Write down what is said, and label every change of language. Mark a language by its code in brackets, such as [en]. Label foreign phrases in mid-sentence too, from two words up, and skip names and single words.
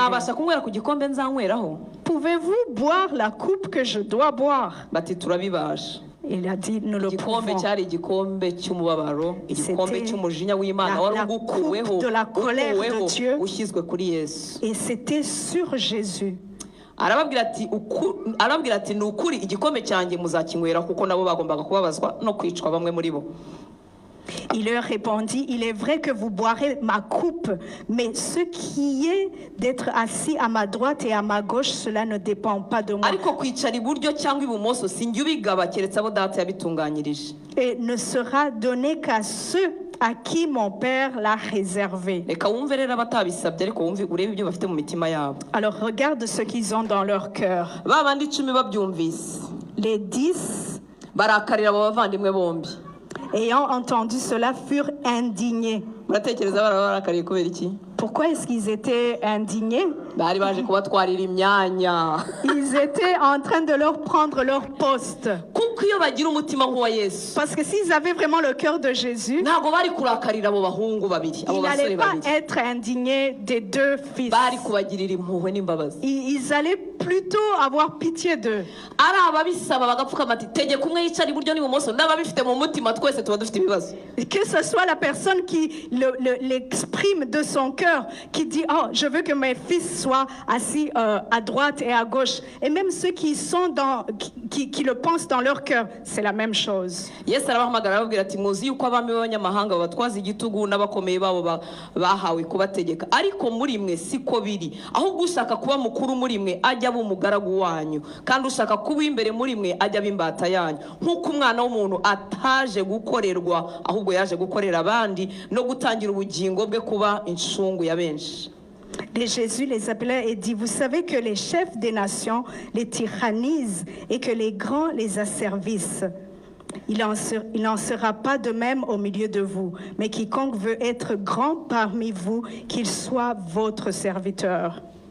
[fr] Pouvez-vous boire la coupe que je dois boire? Il a dit, nous le pouvons. C'était la coupe de la colère de Dieu. Et c'était sur Jésus. [rw] arababwira ati ni ukuri igikombe cyanjye muzakinywera kuko nabo bagombaga kubabazwa no kwicwa bamwe muri bo. [fr] Il leur répondit, il est vrai que vous boirez ma coupe, mais ce qui est d'être assis à ma droite et à ma gauche, cela ne dépend pas de moi. [rw] ariko kwicara iburyo cyangwa ibumoso sinjye ubigaba keretse abo data yabitunganyirije. [fr] Et ne sera donné qu'à ceux à qui mon Père l'a réservé. [rw] Reka wumve rero abatabisabye ariko wumve urebe ibyo bafite mu mitima yabo. [fr] Alors regarde ce qu'ils ont dans leur cœur. [rw] Ba bandi 10 babyumvise [fr] Les 10, [rw] barakarira abo bavandimwe bombi. [fr] ayant entendu cela, furent indignés. [rw] Muratekereza barabarakariye kubera iki? [fr] Pourquoi est-ce qu'ils étaient indignés? [rw] Bari baje kubatwarira imyanya. [fr] Ils étaient en train de leur prendre leur poste. [rw] Kuko iyo bagira umutima nk'uwa Yesu, [fr] Parce que s'ils avaient vraiment le cœur de Jésus, [rw] ntabwo bari kurakarira abo bahungu babiri, abo [fr] ils [rw] basore [fr] n'allaient pas [rw] babiri. [fr] être indignés des deux fils. [rw] Bari kubagirira impuhwe n'imbabazi. [fr] Ils allaient plutôt avoir pitié d'eux. [rw] Ari ababisaba bagapfukama ati tegeka umwe yicara iburyo n'ibumoso, n'ababifite mu mutima twese tuba dufite ibibazo. [fr] Que ce soit la personne qui l'exprime de son cœur, qui dit « Oh, je veux que mes fils soient assis à droite et à gauche. » Et même ceux qui le pensent dans leur cœur, c'est la même chose. [rw] Yesu arabahamagara arababwira ati muzi yuko abami b'abanyamahanga babatwaza igitugu n'abakomeye babo bahawe kubategeka, ariko muri mwe siko biri, ahubwo ushaka kuba mukuru muri mwe ajya aba umugaragu wanyu, kandi ushaka kuba imbere muri mwe ajya aba imbata yanyu, nk'uko umwana w'umuntu ataje gukorerwa ahubwo yaje gukorera abandi no gutangira ubugingo bwe kuba incungu ya benshi. [fr] Et Jésus les appelait et dit, vous savez que les chefs des nations les tyrannisent et que les grands les asservissent. Il n'en sera pas de même au milieu de vous, mais quiconque veut être grand parmi vous, qu'il soit votre serviteur.